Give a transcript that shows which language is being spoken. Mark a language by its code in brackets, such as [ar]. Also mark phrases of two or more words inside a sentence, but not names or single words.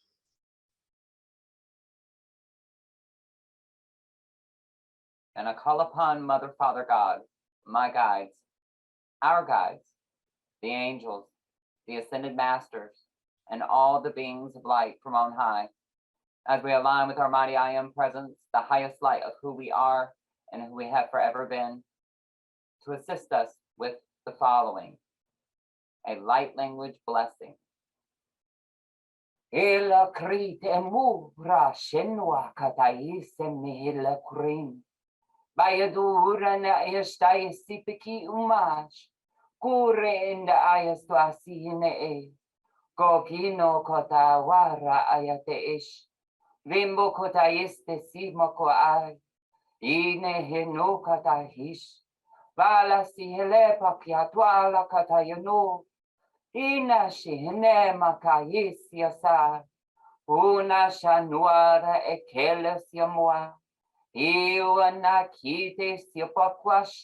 [en] And I call upon Mother, Father, God, my guides, our guides, the angels, the ascended masters, and all the beings of light from on high, as we align with our mighty I Am presence, the highest light of who we are and who we have forever been, to assist us with the following: a light language blessing. Ela krite mura shenwa kataise mihila kurin. Bayadura na esta isipiki umash. Kure inda ayas to asihine e. Kokino kota wara ayate ish. Vimbo kota este simako ay. Ine heno kata hish. Vala sihele pakiatwala kata yano. Ina shihne makayis yasa. Una shanuara ekeles yamoa. Iwana kite siopakwash.